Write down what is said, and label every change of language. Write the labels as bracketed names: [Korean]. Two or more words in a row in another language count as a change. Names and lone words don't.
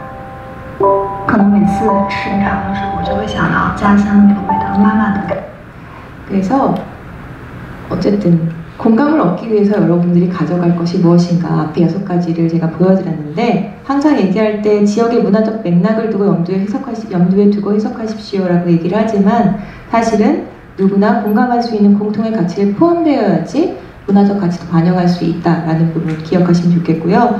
[Chinese] 可能每次吃这场的时候，我就会想到家乡有味道，妈妈的感。 [Korean] 그래서 어쨌든 공감을 얻기 위해서 여러분들이 가져갈 것이 무엇인가 앞에 6가지를 제가 보여드렸는데 항상 얘기할 때 지역의 문화적 맥락을 두고 염두에 두고 해석하십시오라고 얘기를 하지만 사실은 누구나 공감할 수 있는 공통의 가치를 포함되어야지 문화적 가치도 반영할 수 있다라는 부분 기억하시면 좋겠고요.